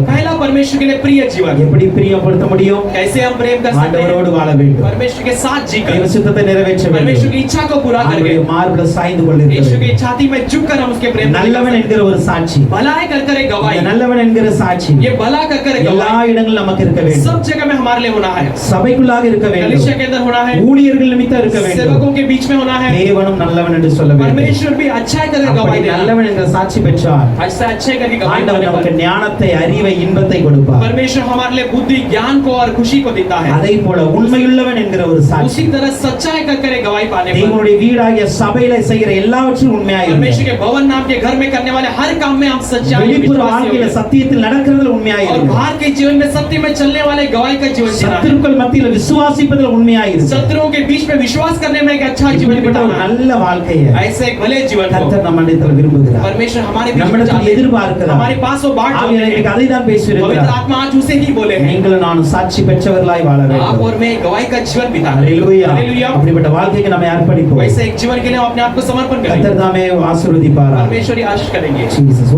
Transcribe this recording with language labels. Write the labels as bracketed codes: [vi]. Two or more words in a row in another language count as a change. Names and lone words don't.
[hi] पहला परमेश्वर के लिए प्रिय जीवन, [ta] எப்படி பிரியப்படுத்த முடியும்? [hi] कैसे हम प्रेम कर सकते [ta] ஆண்டவரோடு [hi] हैं? [ta] வாழ வேண்டும். [hi] परमेश्वर के साथ [ta] தேவ [hi] जीकर [ta] சித்தத்தை நிறைவேற்ற [hi] परमेश्वर [ta] வேண்டும். [hi] की इच्छा को पूरा करके [ta] அவருடைய மார்பில சாய்ந்து கொண்டிருக்க [hi] यीशु [ta] வேண்டும். [hi] की छाती में झुककर हम उसके प्रेम को [ta] நல்லவன் [hi] दिखा [ta] என்கிற ஒரு சாட்சி, [hi] सकते हैं। भलाई कर कर एक गवाही, [ta] இந்த நல்லவன் என்கிற சாட்சி [hi] ये भला कर कर एक [ta] எல்லா [hi] गवाही [ta] இடங்களிலும் நமக்கு இருக்க வேண்டும். [hi] सब जगह में हमारे लिए होना है। [ta] சபைக்குள்ளாக இருக்க வேண்டும், [hi] कलीसिया के अंदर होना है, [ta] ஊழியர்கள் நிமித்தம் இருக்க வேண்டும். [hi] सेवकों के बीच में होना है। [ta] தேவனும் நல்லவன் என்று சொல்ல வேண்டும். [hi] परमेश्वर भी अच्छा कर [ta] அப்படி [hi] गवाही देना। [ta] நல்லவன் என்ற சாட்சி பெற்றால் [hi] अच्छा अच्छे करके गवाही [ta] ஆண்டவர் [hi] देने [ta] நமக்கு [hi] पर [ta] ஞானத்தை, அறிவை, இன்பத்தை கொடுப்பார். [hi] परमेश्वर हमारे लिए बुद्धि, ज्ञान को और खुशी को देता है। [ta] அதே போல உண்மையுள்ளவன் என்கிற ஒரு சாட்சி [hi] उसी तरह सच्चाई कर कर एक गवाही पाने पर [ta] தேவனுடைய வீடாகிய சபையில செய்கிற எல்லாவற்றிலும் உண்மையாக [hi] परमेश्वर के भवन नाम के घर में करने वाले हर काम में हम सच्चाई [ta] வெளிப்புற [hi] विश्वासी [ta] வாழ்க்கையில [hi] होंगे। [ta] சத்தியத்தில் நடக்கிறதுல உண்மையாக [hi] और [ta] இருக்கு. [hi] बाहर के जीवन में सत्य में चलने वाले गवाही का जीवन जीना है। [ta] சத்துருக்கள் மத்தியில விசுவாசிப்பதில் உண்மையாக இருக்கு. [hi] शत्रुओं के बीच में विश्वास करने में एक अच्छा जीवन [ta] இப்படிப்பட்ட ஒரு [hi] बिताना है। [ta] நல்ல வாழ்க்கையை [hi] ऐसे एक भले जीवन को [ta] கர்த்தர் நம்மிடத்தில் விரும்புகிறார். [hi] परमेश्वर हमारे बीच में [ta] நம்மிடத்தில் [hi] चाहते हैं। [ta] எதிர்பார்க்கிறார். [hi] हमारे पास वो बात [ta] ஆவியானவர் இன்னைக்கு அதை தான் [hi] पवित्र [ta] பேசியிருக்கிறார். [hi] आत्मा आज उसे ही बोले हैं, [ta] நீங்களும் நானும் சாட்சி பெற்றவர்களாய் வாழ [hi] आप [ta] வேண்டும். [hi] और मैं गवाही का जीवन बिताना है। [ta] ஹalleluya. [hi] हालेलुया। [ta] அப்படிப்பட்ட வாழ்க்கைக்கு நம்ம அர்ப்பணிப்போம். [hi] वैसे एक जीवन के लिए हम अपने आप को समर्पण करेंगे। [ta] கர்த்தர் தாமே ஆசீர்வதிப்பாராக. [hi] परमेश्वर ही आशीष करेंगे। Jesus.